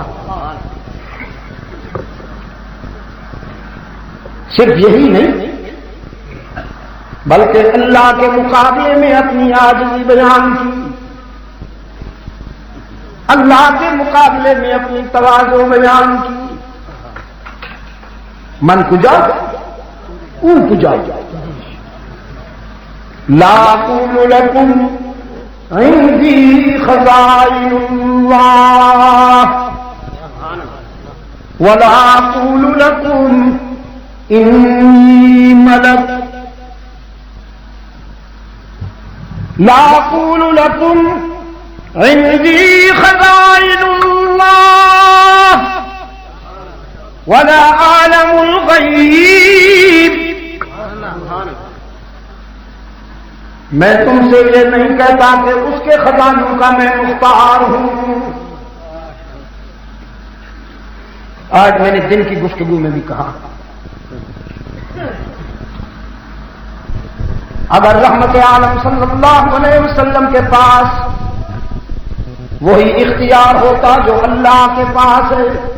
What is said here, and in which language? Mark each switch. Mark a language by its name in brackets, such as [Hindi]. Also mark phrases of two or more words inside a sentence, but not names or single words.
[Urdu] صرف یہی نہیں بلکہ اللہ کے مقابلے میں اپنی عاجزی بیان کی، اللہ کے مقابلے میں اپنی تواضع بیان کی۔ [Persian] من کجا اون کجا، [Arabic] لا اقول لكم عندي خزائن الله ولا اقول لكم إني ملك، لا اقول لكم عندي خزائن الله ولا أعلم الغيب، [Urdu] میں تم سے یہ نہیں کہتا کہ اس کے خزانوں کا میں مختار ہوں۔ آج میں نے دن کی گفتگو میں بھی کہا اگر رحمت عالم صلی اللہ علیہ وسلم کے پاس وہی اختیار ہوتا جو اللہ کے پاس ہے،